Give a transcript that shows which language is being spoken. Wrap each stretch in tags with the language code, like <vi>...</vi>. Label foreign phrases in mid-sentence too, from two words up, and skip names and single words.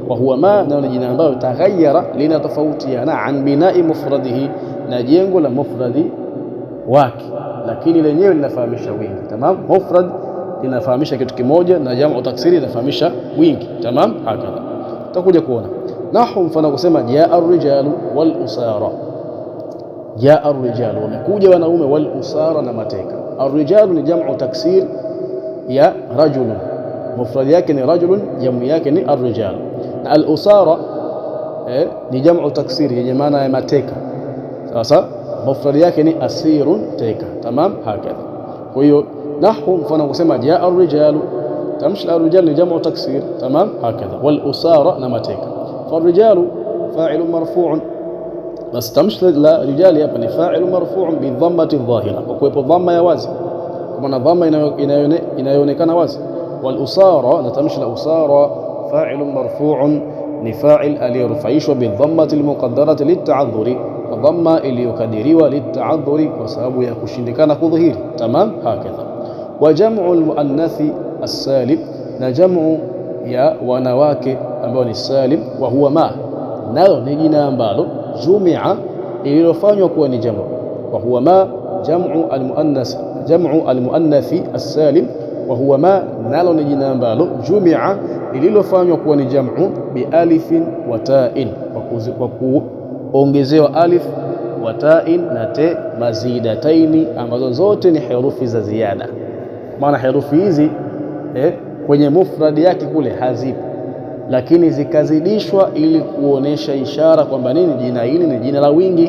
<ar>وهو ما,</ar> <sw>na ni jina ambalo taghayyara, linatofautiana,</sw> <ar>عن بناء مفرده,</ar> <sw>na jengo la mufradi wake, lakini lenyewe linafahamisha wingi. Tamam, mufrad linafahamisha kitu kimoja, na</sw> <ar>جمع تكسير</ar> <sw>linafahamisha wingi. Tamam, hakadha tutakuja kuona. Nahu, mfano kusema</sw> <ar>جاء الرجال والأسارى, جاء الرجال,</ar> <sw>wamekuja wanaume,</sw> <ar>والأسارى,</ar> <sw>na mateka. Ar-rijalu ni</sw> <ar>جمع تكسير</ar> <sw>ya rajulun, mufrad yake ni rajulun, jamu yake ni ar-rijal. Na al-usara ni</sw> <ar>جمع تكسير</ar> <sw>yenye maana ya mateka. Sasa mufrad yake ni asirun, teka. Tamam, hakadha. Kwa hiyo nahu, mfano kusema</sw> <ar>جاء الرجال,</ar> <sw>tamshi ar-rijal ni</sw> <ar>جمع تكسير.</ar> <sw>Tamam, hakadha.</sw> <ar>والأسارى,</ar> <sw>na mateka.</sw> <ar>فالرجال فاعل مرفوع,</ar> <sw>bas tamshi la rijali hapa ni</sw> <ar>فاعل مرفوع بضمة ظاهرة,</ar> <sw>kwa kuwepo dhamma ya wazi, kwa maana dhamma inayoonekana wazi.</sw> <ar>والأسارى,</ar> <sw>na tamshi la usara,</sw> <ar>فاعل مرفوع,</ar> <sw>ni fa'il aliyerufaishwa</sw> <ar>بضمة المقدرة للتعذر,</ar> <sw>dhamma iliyokadiriwa lit-ta'adhuri, kwa sababu ya kushindikana kudhihiri. Tamam, hakadha.</sw> <ar>وجمع المؤنث السالم,</ar> <sw>na jam'u ya wanawake ambao ni salim,</sw> <ar>وهو ما,</ar> <sw>nalo ni jina ambalo jumia, ililofanywa kuwa ni jamu.</sw> <ar>وهو ما جمع المؤنث، جمع المؤنث السالم، وهو ما,</ar> <sw>nalo ni jina ambalo jumia, lililofanywa kuwa ni jam'u</sw> <ar>بألف وتاء,</ar> <sw>kwa kuongezewa</sw> <ar>ألف وتاء</ar> <sw>na te mazidataini, ambazo zote ni herufi za ziada. Maana herufi hizi kwenye mufradi yake kule hazipo, lakini zikazidishwa ili kuonesha ishara kwamba nini, jina hili ni jina la wingi.</sw>